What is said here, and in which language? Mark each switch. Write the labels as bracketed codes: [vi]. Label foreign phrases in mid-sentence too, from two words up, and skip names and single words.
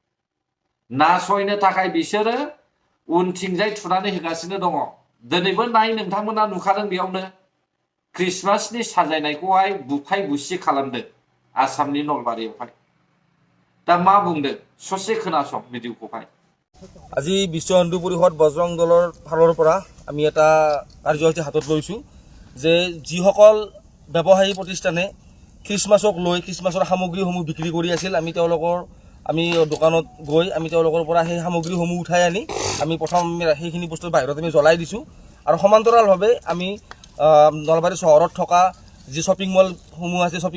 [brx] नासयनो थाखाय बिसोरो उनथिंजाय थुनानै होगासिनो दङ दिनैबो नाय नोंथांमोना नुखादों बेयावनो क्रिसमासनि साजायनायखौहाय बुफाय बुसि खालामदों आसामनि नलबारियावहाय दा मा बुंदों ससे खोनासं भिडिअखौहाय [as] আজি বিশ্ব হিন্দু পৰিষদ বজৰং দলৰ ফালৰ পৰা আমি এটা কাৰ্যসূচী হাতত লৈছোঁ যে যিসকল ব্যৱসায়ী প্ৰতিষ্ঠানে খ্ৰীষ্টমাছক লৈ খ্ৰীষ্টমাছৰ সামগ্ৰীসমূহ বিক্ৰী কৰি আছিল আমি দোকানত গৈ আমি তেওঁলোকৰ পৰা সেই সামগ্ৰীসমূহ উঠাই আনি আমি প্ৰথম সেইখিনি বস্তু বাহিৰত আমি জ্বলাই দিছোঁ আৰু সমান্তৰালভাৱে আমি নলবাৰী চহৰত থকা যি শ্বপিং মলসমূহ আছে শ্বপিং